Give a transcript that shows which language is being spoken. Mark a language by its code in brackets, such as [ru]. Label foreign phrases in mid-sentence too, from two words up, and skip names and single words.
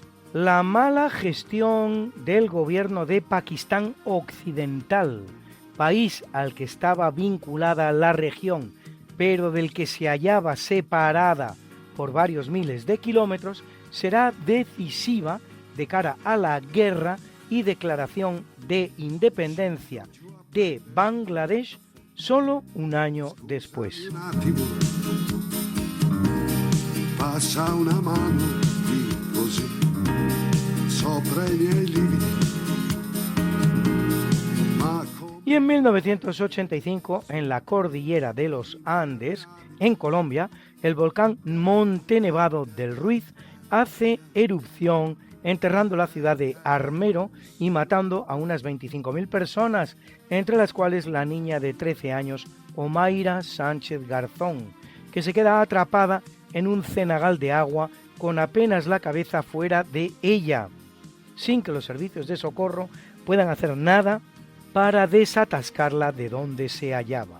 [es] La mala gestión del gobierno de Pakistán Occidental, país al que estaba vinculada la región, pero del que se hallaba separada por varios miles de kilómetros, será decisiva de cara a la guerra y declaración de independencia de Bangladesh solo un año después. [it] Passa una mano così sopra i miei lividi. [es] Y en 1985, en la cordillera de los Andes, en Colombia, el volcán Monte Nevado del Ruiz hace erupción, enterrando la ciudad de Armero y matando a unas 25.000 personas, entre las cuales la niña de 13 años, Omaira Sánchez Garzón, que se queda atrapada en un cenagal de agua con apenas la cabeza fuera de ella, sin que los servicios de socorro puedan hacer nada para desatascarla de donde se hallaba.